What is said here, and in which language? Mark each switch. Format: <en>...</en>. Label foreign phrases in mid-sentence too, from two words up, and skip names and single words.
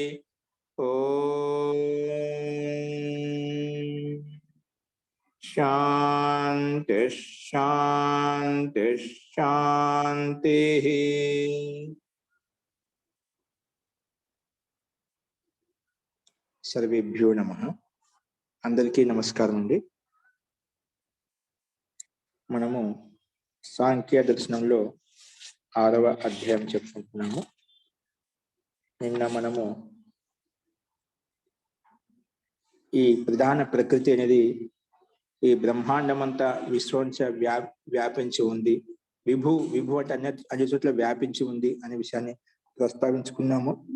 <sa>ओम शांति शांति शांति। सर्वेभ्यो नमः।</sa> <te>అందరికీ నమస్కారం అండీ। మనము సాంఖ్య దర్శనంలో 6వ అధ్యాయం చెప్పుకుంటున్నాము. నిన్న మనము ఈ ప్రధాన ప్రకృతి అనేది ఈ బ్రహ్మాండమంతా విశ్వంచ వ్యాపించి ఉంది, విభు అంటే అన్ని చోట్ల వ్యాపించి ఉంది అనే విషయాన్ని ప్రస్తావించుకున్నాము.</te>